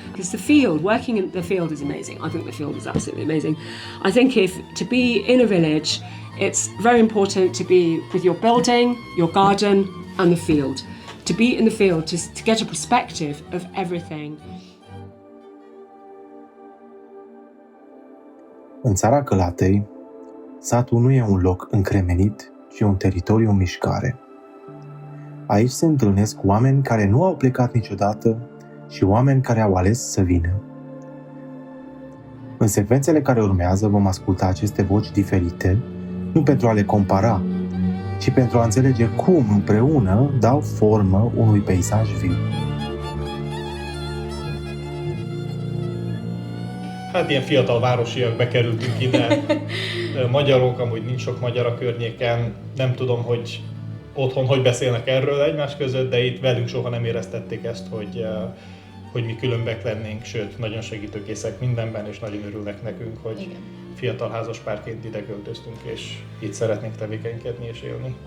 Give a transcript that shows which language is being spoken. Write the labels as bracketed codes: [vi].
[en] Because the field, working in the field is amazing. I think the field is absolutely amazing. I think to be in a village, it's very important to be with your building, your garden, and the field. To be in the field, to get a perspective of everything. [ro] În țara Călatei, satul nu e un loc încremenit, ci un teritoriu în mișcare. Aici se întâlnesc oameni care nu au plecat niciodată și oameni care au ales să vină. În secvențele care urmează vom asculta aceste voci diferite, nu pentru a le compara, ci pentru a înțelege cum împreună dau formă unui peisaj viu. [hu] Hát ilyen fiatal városiak bekerültünk ide, magyarok, amúgy nincs sok magyar a környéken, nem tudom, hogy otthon hogy beszélnek erről egymás között, de itt velünk soha nem éreztették ezt, hogy mi különbek lennénk, sőt, nagyon segítőkészek mindenben, és nagyon örülnek nekünk, hogy igen, fiatal házaspárként ide költöztünk, és itt szeretnénk tevékenykedni és élni.